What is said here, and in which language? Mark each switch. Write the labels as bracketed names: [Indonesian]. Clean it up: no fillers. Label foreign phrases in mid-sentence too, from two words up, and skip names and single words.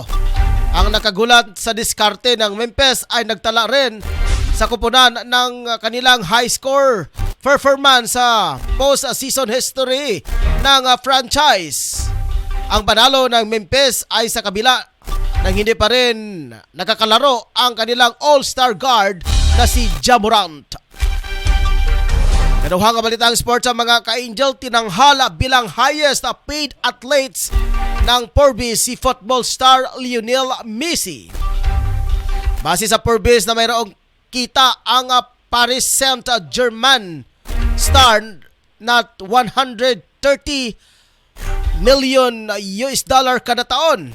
[Filipino] Ang nakagulat sa diskarte ng Memphis ay nagtala rin sa kupunan ng kanilang [English] high score performance [Filipino] sa [English] post-season history [Filipino] ng franchise. Ang panalo ng Memphis ay sa kabila nang hindi pa rin nakakalaro ang kanilang [English] all-star guard [Filipino] na si Ja Morant. Kanuhang balitang sports sa mga ka-Angel, tinanghala bilang [English] highest paid athletes [Filipino] ng Forbes si [English] football star [Filipino] Lionel Messi. Base sa Forbes na mayroong kita ang Paris Saint-Germain star na 130 million [English] US dollar [Filipino] kada taon.